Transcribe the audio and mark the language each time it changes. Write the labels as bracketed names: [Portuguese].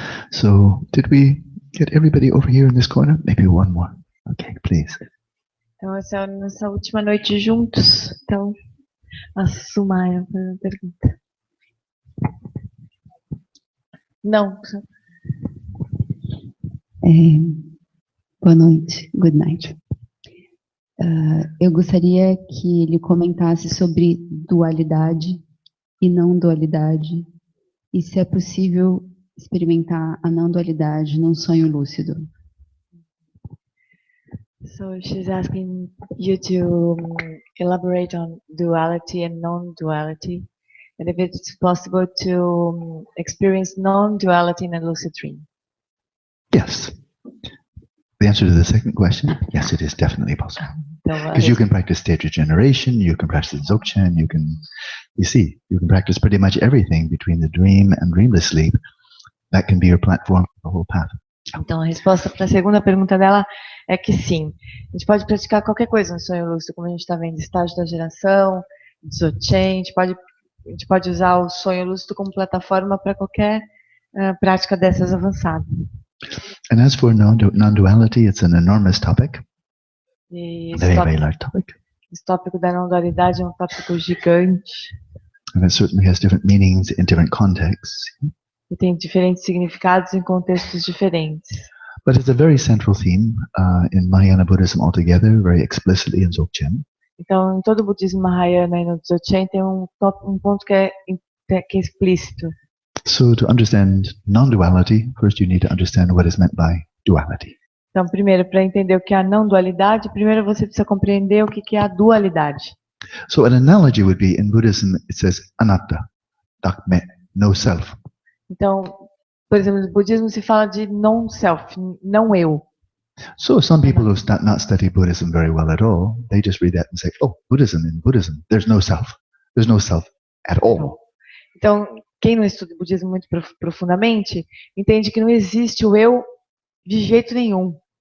[English] So, did we get everybody over here in this corner? Maybe one more. Okay, please. [Portuguese] Então, essa é a nossa última noite juntos. Então, a Sumaya faz uma pergunta. Não. Boa noite, [English] good night. [Portuguese] Eu gostaria que ele comentasse sobre dualidade e não dualidade, e se é possível experimentar a não dualidade num sonho lúcido. [English] So she's asking you to elaborate on duality and non-duality, and if it's possible to experience non-duality in a lucid dream. Yes. The answer to the second question, yes, it is definitely possible. [Portuguese] Então, [English] Because you can practice state regeneration, you can practice Dzogchen, you can practice pretty much everything between the dream and dreamless sleep. That can be your platform for the whole path. [Portuguese] Então, a resposta para a segunda pergunta dela é que sim. A gente pode praticar qualquer coisa no sonho lúcido, como a gente está vendo, estágio da geração, Dzogchen, a gente pode usar o sonho lúcido como plataforma para qualquer prática dessas avançadas. [English] And as for non-duality, it's an enormous topic. [Portuguese] E [English] Very large topic. [Portuguese] esse tópico da não-dualidade é um tópico gigante. [English] And it certainly has different meanings in different contexts. [Portuguese] E tem diferentes significados em contextos diferentes. [English] But it's a very central theme in Mahayana Buddhism altogether, very explicitly in Dzogchen. [Portuguese] Então, em todo o budismo Mahayana e no Dzogchen tem um ponto que é explícito. [English] So to understand non-duality, first you need to understand what is meant by duality. [Portuguese] Então, primeiro, para entender o que é a não dualidade, primeiro você precisa compreender o que é a dualidade. [English] So an analogy would be, in Buddhism, it says anatta, dakme, no self. [Portuguese] Então, por exemplo, no budismo se fala de non-self, não eu. [English] So some people who not study Buddhism very well at all, they just read that and say, oh, in Buddhism, there's no self. There's no self at all. [Portuguese] Então, quem não estuda budismo muito profundamente, entende que não existe o eu de jeito nenhum.